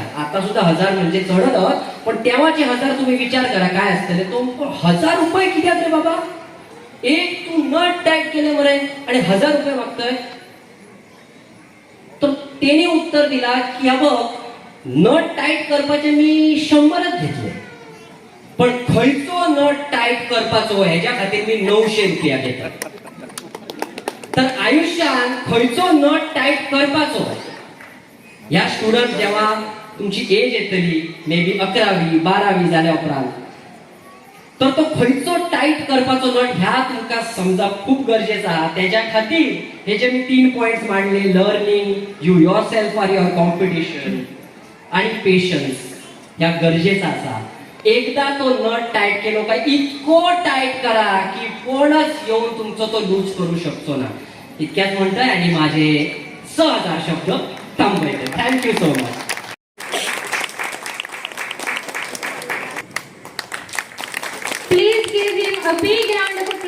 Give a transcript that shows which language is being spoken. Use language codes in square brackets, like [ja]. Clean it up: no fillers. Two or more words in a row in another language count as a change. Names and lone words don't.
[kok] आता सुद्धा 1000 म्हणजे चढत, पण तेव्हाचे 1000 तुम्ही विचार करा काय असतले. तो 1000 रुपये कित्याक रे बाबा? एक तू नट टाईट केले मरे आणि 1000 रुपये मागतोय. तर त्याने उत्तर दिला की बघ, नट टाईट करपाचे मी 100च घेतले, पण खंयचो नट टाईट करपाचो ह्याच्या खातीर मी 900 रुपया घेतले. तर आयुष्यात खंयचो नट टाईट करपाचो, ह्या स्टुडंट जेव्हा तुमची एज येतली [en] may be [kok] 11वी 12वी जाल्या उपरांत, तर तो खंयचो टाईट करपाचो नट ह्या तुमकां समजा खूप गरजेचा आहा. त्याच्या खातीर हे जे मी 3 पॉइंट्स मांडले, [en] learning, you yourself for your competition [kok] आणि पेशन्स, ह्या गरजेचा आसा. एकदा तो नट टाईट केलो काय इतको टाईट करा की कोणच येऊन तुमचो तो लूज करू शकतो ना. इतक्याच म्हणतोय आणि माझे 6000 शब्द थांबवले. [en] Thank you so much. Please give him a big round